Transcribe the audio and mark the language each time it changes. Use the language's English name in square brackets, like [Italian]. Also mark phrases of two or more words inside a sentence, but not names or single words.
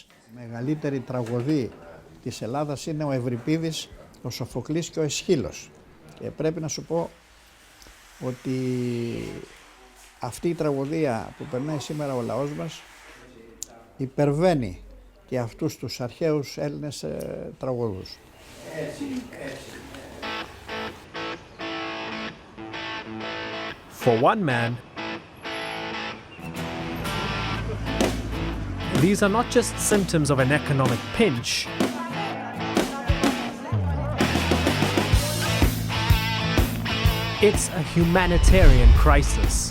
[Greek] Η μεγαλύτερη τραγωδία της Ελλάδας είναι ο Ευρυπίδης, ο Σοφοκλής και ο Αισχύλος. Και πρέπει να σου πω ότι αυτή η τραγωδία που περνάει σήμερα ο λαός μας υπερβαίνει και αυτούς τους αρχαίους Έλληνες τραγωδούς. [English] For one man, these are not just symptoms of an economic pinch. It's a humanitarian crisis.